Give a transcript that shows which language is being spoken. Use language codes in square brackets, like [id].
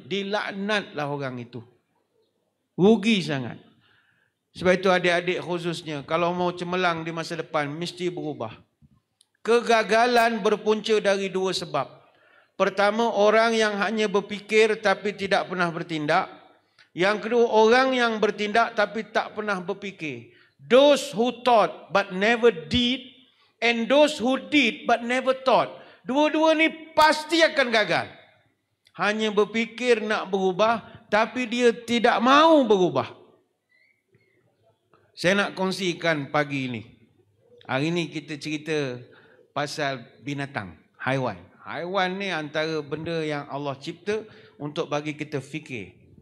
[ms] Dilaknatlah orang itu. Rugi sangat. Sebab itu adik-adik khususnya, kalau mau cemerlang di masa depan, mesti berubah. Kegagalan berpunca dari dua sebab. Pertama, orang yang hanya berfikir tapi tidak pernah bertindak. Yang kedua, orang yang bertindak tapi tak pernah berfikir. [en] Those who thought but never did, and those who did but never thought. [ms] Dua-dua ni pasti akan gagal. Hanya berfikir nak berubah, tapi dia tidak mau berubah. Saya nak kongsikan pagi ini. Hari ini kita cerita pasal binatang, haiwan. Haiwan ni antara benda yang Allah cipta untuk bagi kita fikir.